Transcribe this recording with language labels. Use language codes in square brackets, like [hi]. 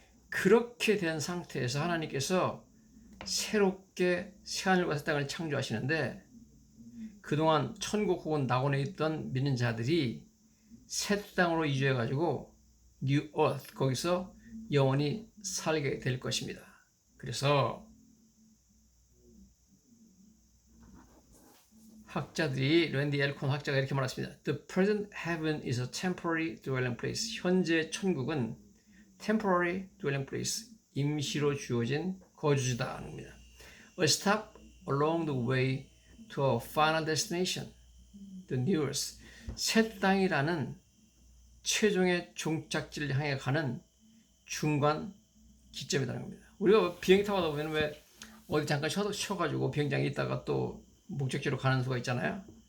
[ko] 그렇게 된 상태에서 하나님께서 새롭게 새하늘과 새 땅을 창조하시는데 그동안 천국 혹은 낙원에 있던 믿는 자들이 새 땅으로 이주해가지고 New Earth 거기서 영원히 살게 될 것입니다. 그래서 학자들이 랜디 엘콘 학자가 이렇게 말했습니다. [en] The present heaven is a temporary dwelling place. [ko] 현재 천국은 [en] temporary dwelling place, [ko] 임시로 주어진 거주지다 하는 겁니다. [en] A stop along the way to a final destination, the new earth. [ko] 새 땅이라는 최종의 종착지를 향해 가는 중간 기점이라는 겁니다. 우리가 비행기 타고 가다 보면 왜 어디 잠깐 쉬어가지고 비행장에 있다가 또 목적지로 가는 수가 있잖아요.